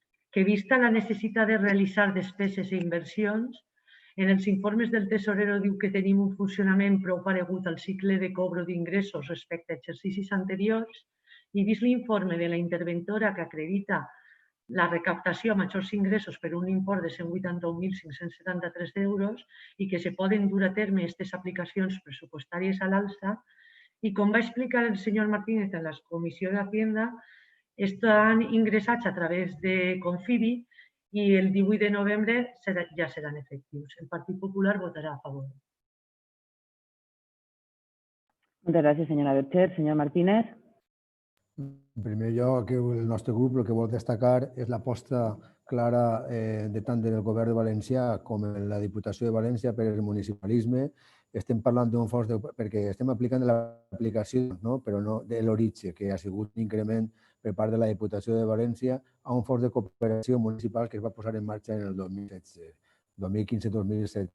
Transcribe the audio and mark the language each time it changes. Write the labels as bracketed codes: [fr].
[ca] que vista la necessitat de realitzar despeses i inversions, en els informes del tesorero diu que tenim un funcionament prou paregut al cicle de cobro d'ingressos respecte a exercicis anteriors i vist l'informe de la interventora que acredita la recaptació a majors ingressos per un import de 181.573 euros i que se poden dur a terme aquestes aplicacions pressupostàries a l'alça. I com va explicar el senyor Martínez en la Comissió d'Hacienda, estan ingressats a través de Confibi i el 18 de novembre ja seran efectius. El Partit Popular votarà a favor. [es] Muchas gracias, señora Berchet. Señor Martínez. [ca] En primer lloc, el nostre grup el que vol destacar és l'aposta clara tant del Govern de València com en la Diputació de València per el municipalisme. Estem parlant d'un fons, perquè estem aplicant l'aplicació, però no de l'origen, que ha sigut un increment per part de la Diputació de València a un fons de cooperació municipal que es va posar en marxa en el 2016, 2015-2017.